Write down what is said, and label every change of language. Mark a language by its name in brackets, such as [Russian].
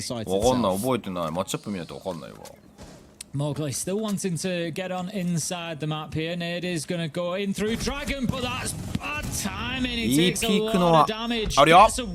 [Japanese] わかんない、覚えてない。マッチアップ見ないとわかんないわ。 [English] Mowgli still wanting to get on inside the map here. Nade is going to go in through Dragon, but that's bad [Japanese] いいピークのはあるよ。